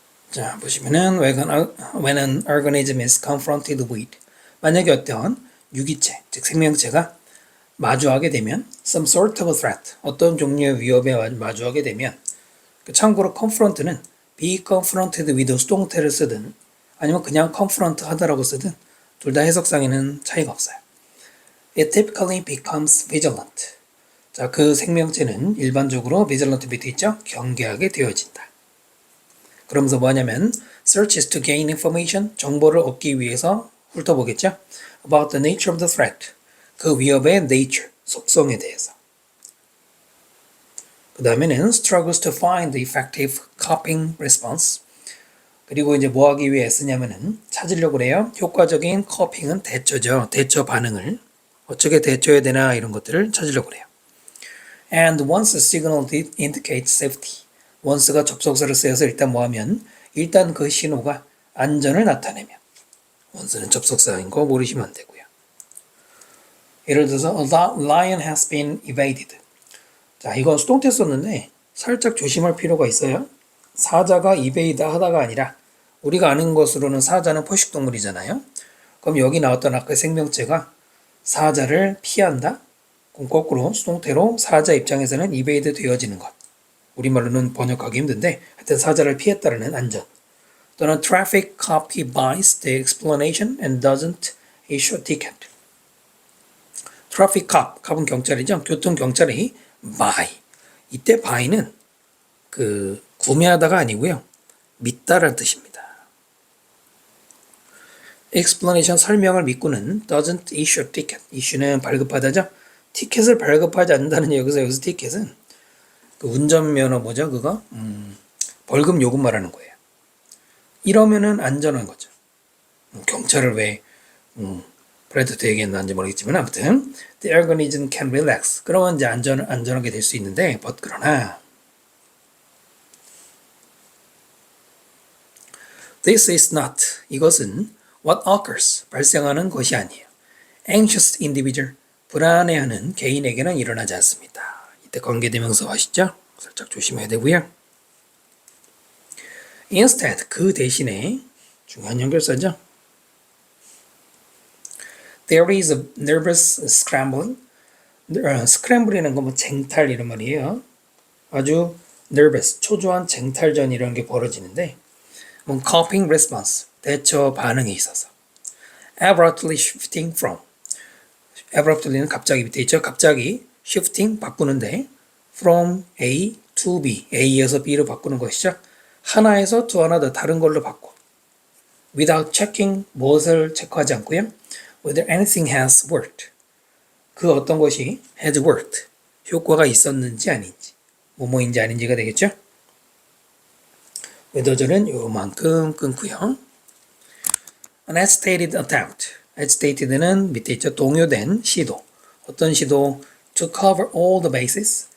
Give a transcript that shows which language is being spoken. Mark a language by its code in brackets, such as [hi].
[ko] 자, 보시면은 [en] when an organism is confronted with [ko] 만약에 어떤 유기체, 즉 생명체가 마주하게 되면 [en] some sort of threat, [ko] 어떤 종류의 위협에 마주하게 되면 참고로 confront는 be confronted with 수동태를 쓰든 아니면 그냥 confront 하다라고 쓰든 둘 다 해석상에는 차이가 없어요. [en] It typically becomes vigilant. [ko] 자, 그 생명체는 일반적으로 vigilant 밑에 있죠? 경계하게 되어진다. 그러면서 뭐냐면 [en] searches to gain information, [ko] 정보를 얻기 위해서 훑어보겠죠? [en] About the nature of the threat, [ko] 그 위협의 nature, 속성에 대해서. 그 다음에는 [en] struggles to find the effective coping response. [ko] 그리고 이제 뭐 하기 위해 쓰냐면은 찾으려고 그래요. 효과적인 coping은 대처죠. 대처 반응을. 어떻게 대처해야 되나 이런 것들을 찾으려고 그래요. [en] And once a signal indicates safety. [ko] once가 접속사를 쓰여서 일단 뭐하면 일단 그 신호가 안전을 나타내면 once는 접속사인 거 모르시면 안 되고요. 예를 들어서 [en] a lion has been evaded. [ko] 자, 이거 수동태 썼는데 살짝 조심할 필요가 있어요. 사자가 evade 하다가 아니라 우리가 아는 것으로는 사자는 포식동물이잖아요. 그럼 여기 나왔던 아까 생명체가 사자를 피한다? 그럼 거꾸로 수동태로 사자 입장에서는 evade 되어지는 것. 우리말로는 번역하기 힘든데 하여튼 사자를 피했다는 안전. [en] 또는 traffic cop buys the explanation and doesn't issue a ticket. [ko] traffic cop, cap은 경찰이죠. 교통경찰이 buy. 이때 buy는 그 구매하다가 아니고요. 믿다라는 뜻입니다. [en] explanation [ko] 설명을 믿고는 [en] doesn't issue a ticket. [ko] issue는 발급하다죠. 티켓을 발급하지 않는다는 여기서 티켓은 그 운전면허 뭐죠 그거? 벌금 요금 말하는 거예요. 이러면은 안전한 거죠. 경찰을 왜 브래드트 얘기했는지 모르겠지만 아무튼 [en] the organism can relax. [ko] 그러면 이제 안전하게 될 수 있는데 but 그러나 [en] This is not. 이것은 what occurs. [ko] 발생하는 것이 아니에요. [en] Anxious individual. [ko] 불안해하는 개인에게는 일어나지 않습니다. 이때 관계대명사 아시죠? 살짝 조심해야 되고요. Instead, 그 대신에 중요한 연결사죠. [en] There is a nervous scrambling. [ko] scramble이라는 건 뭐 쟁탈 이런 말이에요. 아주 nervous, 초조한 쟁탈전 이런 게 벌어지는데 뭐 coping response, 대처 반응에 있어서 [en] abruptly shifting from [ko] abruptly는 갑자기 밑에 있죠. 갑자기 shifting, 바꾸는데 from A to B, A에서 B로 바꾸는 것이죠. 하나에서 [en] to another, [ko] 다른 걸로 바꿔. [en] without checking, [ko] 무엇을 체크하지 않고요. [en] whether anything has worked. [ko] 그 어떤 것이 has worked, 효과가 있었는지 아닌지, 뭐뭐인지 아닌지가 되겠죠. whether절은 요만큼 끊고요. [en] An agitated attempt. [ko] agitated는 밑에 있죠. 동요된 시도. 어떤 시도? [en] To cover all the bases.